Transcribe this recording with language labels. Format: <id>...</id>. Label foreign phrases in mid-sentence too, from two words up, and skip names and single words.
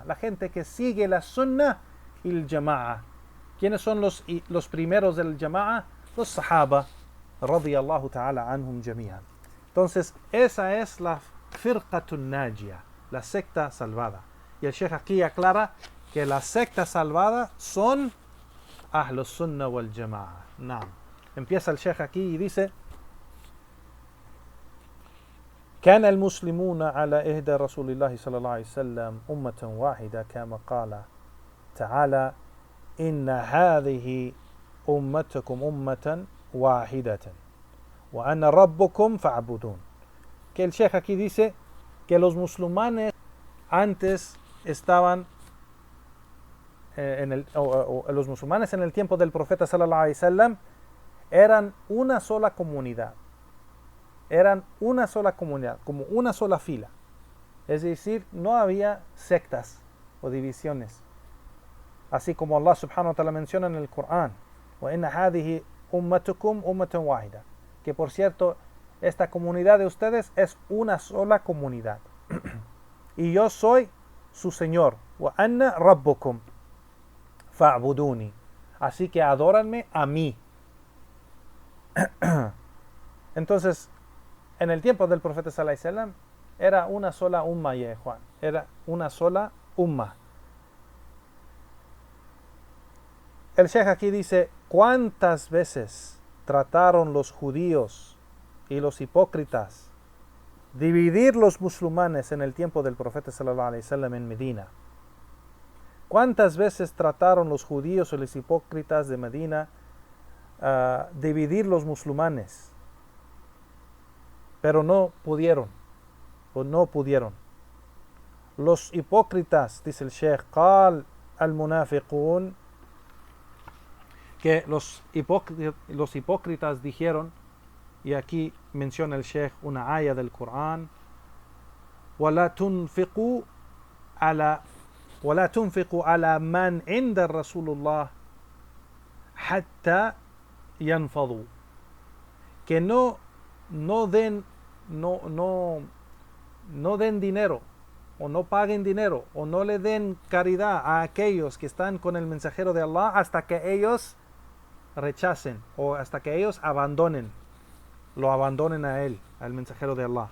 <es>La gente que sigue la Sunnah y el Jama'a. ¿Quiénes son los primeros del Jama'a? Los Sahaba,</es> <ar>رضي الله تعالى عنهم جميعا.</ar> <es>Entonces, esa es la</es> <ar>فرقة ناجية,</ar> <es>la secta salvada. Y el Sheikh aquí aclara que la secta salvada son</es> <ar>أهل السنة والجماعة.</ar> <es>Naam. Empieza el Sheikh aquí y dice:</es> <ar>كان المسلمون على إهدى رسول الله صلى الله عليه وسلم أمة واحدة كما قال تعالى إن هذه أمتكم أمة واحدة وأنا ربكم فاعبدون.</ar> <es>Que el Sheikh aquí dice que los musulmanes antes estaban los musulmanes en el tiempo del profeta</es> <ar>صلى الله عليه وسلم</ar> <es>eran una sola comunidad. Eran una sola comunidad, como una sola fila. Es decir, no había sectas o divisiones. Así como Allah</es> <ar>سبحانه وتعالى</ar> <es>menciona en el Corán:</es> <ar>وَإِنَّ هَذِهِ أُمَّتُكُمْ أُمَّةً وَاحِدَةً.</ar> <es>Que por cierto, esta comunidad de ustedes es una sola comunidad. Y yo soy su Señor.</es> <ar>وَأَنَّ رَبُّكُمْ فَاعْبُدُونِي.</ar> <es>Así que adóranme a mí. Entonces, en el tiempo del profeta</es> <ar>صلى الله عليه وسلم</ar> <es>era una sola umma, ya Juan. Era una sola umma. El Sheikh aquí dice: ¿cuántas veces trataron los judíos y los hipócritas dividir los musulmanes en el tiempo del profeta</es> <ar>صلى الله عليه وسلم</ar> <es>en Medina? ¿Cuántas veces trataron los judíos y los hipócritas de Medina dividir los musulmanes? Pero no pudieron. Los hipócritas, dice el Sheikh,</es> <ar>قال المنافقون,</ar> <es>que los hipócritas dijeron, y aquí menciona el Sheikh una aya del Corán:</es> <ar>ولا تنفقوا على من عند رسول الله حتى ينفضوا.</ar> <es>Que no den dinero, o no paguen dinero, o no le den caridad a aquellos que están con el mensajero de Allah hasta que ellos rechacen, o hasta que ellos lo abandonen a él, al mensajero de Allah.</es>